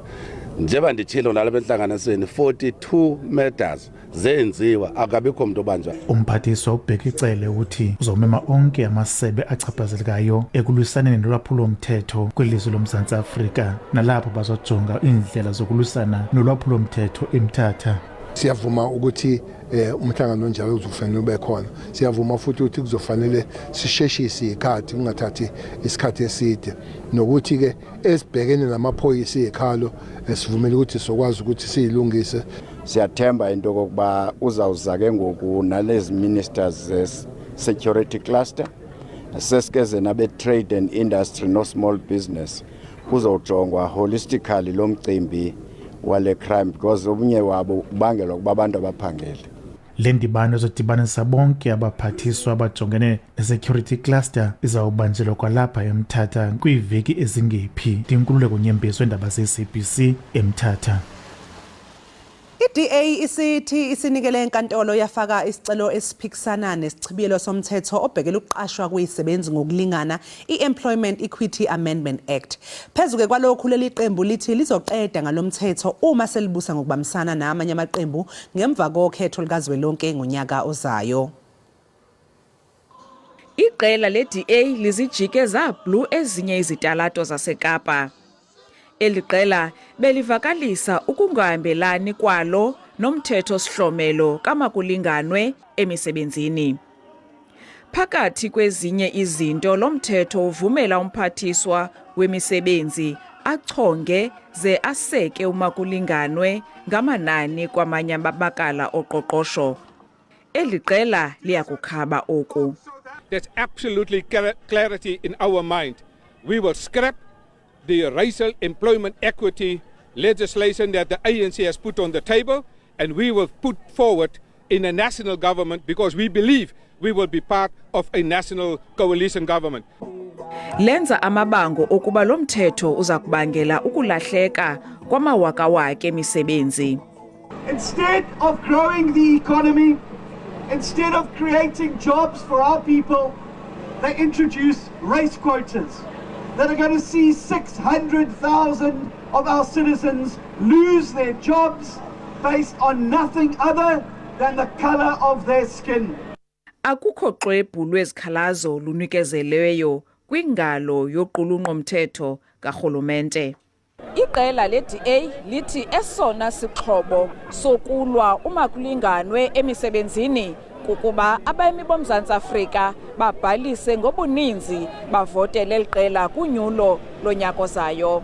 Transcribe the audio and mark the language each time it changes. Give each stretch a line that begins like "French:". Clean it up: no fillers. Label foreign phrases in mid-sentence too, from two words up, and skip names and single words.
Xhosa: Njeba nditshilo nalapha enhlanganisweni 42 murders zenziwa akabikho umuntu obanjwa. Umphathiswa uBhekicele uthi uzomema onke amasebe achaphazelekayo ekulwisaneni nolwaphulo mthetho kwilizwe loMzantsi Afrika nalapho bazojonga indlela zokulwisana nolwaphulo mthetho eMthatha.
Zulu: Siyavuma ukuthi umhlangano onjalo uzofanele ube khona. Siyavuma futhi ukuthi kuzofanele sisheshise ikhathi kungathathi isikhathi eside, nokuthi ke esibhekene namaphoyisa ekhalo sivumela ukuthi sokwazi ukuthi siyilungise.
Xhosa: Siyathemba into kokuba uzawuza ke ngoku nalezi
English: ministers security cluster
Xhosa: sesike nabe
English: trade and industry
Xhosa: no
English: small business
Xhosa: kuzojongwa holistically lo mcimbi wale
English: crime because
Xhosa: obunye wabo ubangelwa kuba abantu abaphangele. Le ndibano ezodibanisa bonke abaphathiswa abajongene ne-security cluster izawubanjelwa kwalapha eMthatha kwiiveki ezingephi. Ndinkululeko Nyembezi weendaba ze-SABC eMthatha.
Zulu: I-DA isithi isinikele enkantolo yafaka isicelo esiphikisana nesichibiyelo somthetho obhekela ukuqashwa kwezisebenzi ngokulingana i-Employment Equity Amendment Act. Phezuke kwalokhu leli qembu lithi lizoqeda ngalomthetho uma selibusa ngokubambisana namanye amaqembu ngemva kokhetho likazwelonke ngonyaka ozayo.
Xhosa: Iqela le-DA lizijike zablu ezinye izitalato zaseKapa. Eli qela belivakalisa ukungahambelani kwalo nomthetho sihlomelo kamakulinganwe emisebenzini. Phakathi kwezinye izinto lomthetho uvumela umphathiswa wemisebenzi achonge ze aseke umakulinganwe ngamanani kwamanye amabakala oqoqosho. Eli qela liyakukhaba oku.
English: There's absolutely clarity in our mind. We will scrap the racial employment equity legislation that the ANC has put on the table, and we will put forward in a national government because we believe we will be part of a national coalition government.
Xhosa: Lenza amabango okuba lo mthetho uza kubangela ukulahleka kwamawakawaka emisebenzi.
English: Instead of growing the economy, instead of creating jobs for our people, they introduce race quotas that are going to see 600,000 of our citizens lose their jobs based on nothing other than the color of their skin.
Xhosa: Akukho xwebhu lwezikhalazo lunikezelweyo kwingalo yoqulunqo mthetho karhulumente. Iqela le-DA lithi esona sixhobo sokulwa umakulinganwe emisebenzini kukuba abemi boMzantsi Afrika babhalise ngobuninzi bavotele eliqela kunyulo lonyaka ozayo.